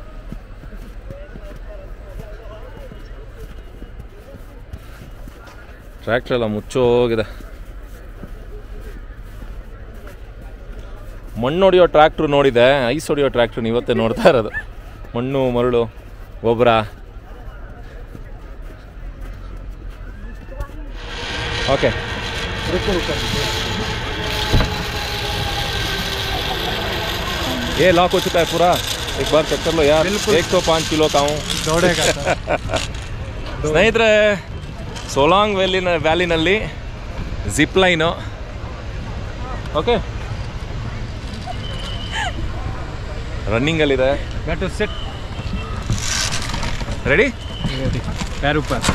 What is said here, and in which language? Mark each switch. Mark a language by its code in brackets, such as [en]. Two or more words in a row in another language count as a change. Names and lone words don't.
[kn] ಟ್ರ್ಯಾಕ್ಟರ್ ಎಲ್ಲ ಮುಚ್ಚೋಗಿದೆ. ಮಣ್ಣು ಹೊಡೆಯೋ ಟ್ರ್ಯಾಕ್ಟ್ರು ನೋಡಿದೆ, ಐಸ್ ಹೊಡೆಯೋ ಟ್ರ್ಯಾಕ್ಟ್ರು ಇವತ್ತೇ ನೋಡ್ತಾ ಇರೋದು. ಮಣ್ಣು, ಮರಳು, ಗೊಬ್ಬರ. [hi] ओके, ये लॉक हो चुका है पूरा. एक बार चेक कर लो यार. 105 किलो का हूँ. दौड़ेगा. [kn] ಸ್ನೇಹಿತರೆ, ಸೊಲಾಂಗ್ ವ್ಯಾಲಿನಲ್ಲಿ [en] zip line. [kn] ಓಕೆ, ರನ್ನಿಂಗಲ್ಲಿದೆ. ರೆಡಿ? [hi] पैर ऊपर.